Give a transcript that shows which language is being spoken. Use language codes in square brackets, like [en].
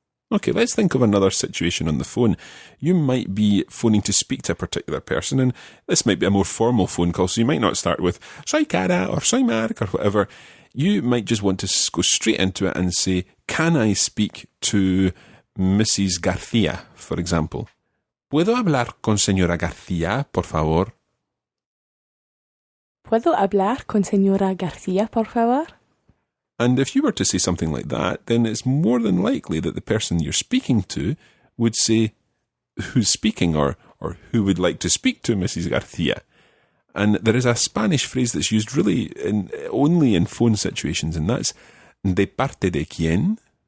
[en] Okay, let's think of another situation on the phone. You might be phoning to speak to a particular person, and this might be a more formal phone call, so you might not start with [es] soy Cara [en] or [es] soy Mark [en] or whatever. You might just want to go straight into it and say, can I speak to Mrs. Garcia, for example? [es] ¿Puedo hablar con señora García, por favor? ¿Puedo hablar con señora García, por favor? [en] And if you were to say something like that, then it's more than likely that the person you're speaking to would say, who's speaking, or who would like to speak to Mrs. Garcia. And there is a Spanish phrase that's used really only in phone situations, and that's [es] de parte de quién.